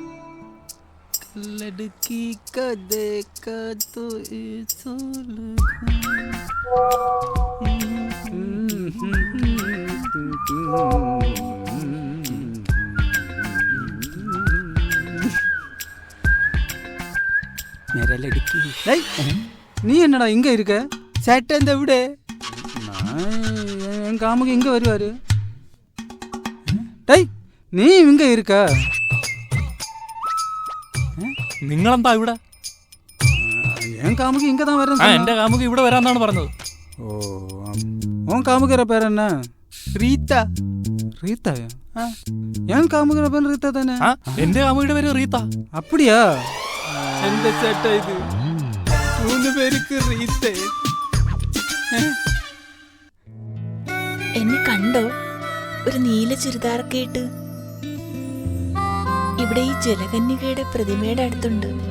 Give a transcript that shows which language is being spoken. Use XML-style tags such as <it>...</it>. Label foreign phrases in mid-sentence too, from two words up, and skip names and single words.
<hi>लड़की का देखा तो ईसो मेरा लड़की.</hi> <ta>டேய் நீ என்னடா இங்க இருக்க?</ta> <ml>ചേട്ടൻ എന്താ ഇവിടെ?</ml> <ta>என் காமுக்கு இங்க வருவாரு. டேய் நீ இங்க இருக்க?</ta> <ml>നിങ്ങളെന്താ ഇവിടെ?</ml> <ta>என் காமுக்கு இங்க தான்</ta> <ml>ആ,</ml> <ta>வரேன்.</ta> <ml>എന്റെ കാമുക്ക് ഇവിടെ വരാന്നാണ് പറഞ്ഞത്.</ml> <ta>ஓ உன் காமுக்கிற பேர் என்ன?</ta> <ml>റീത്ത.</ml> <ta>ரீதாயா? என் காமுக்கிற பேர் ரீதா தானே?</ta> <ml>ആ, എന്റെ കാമുകിയുടെ പേര് റീത്ത.</ml> <ta>அப்படியா?</ta> <ml>എന്താ ചേട്ടാ ഇത്? 3 പേർക്ക് റീത്തേ. എന്നെ കണ്ടോ? ഒരു നീല ചുരിദാറൊക്കെ ഇട്ട് ഇവിടെ ഈ ജലകന്യകയുടെ പ്രതിമയുടെ അടുത്തുണ്ട്.</ml>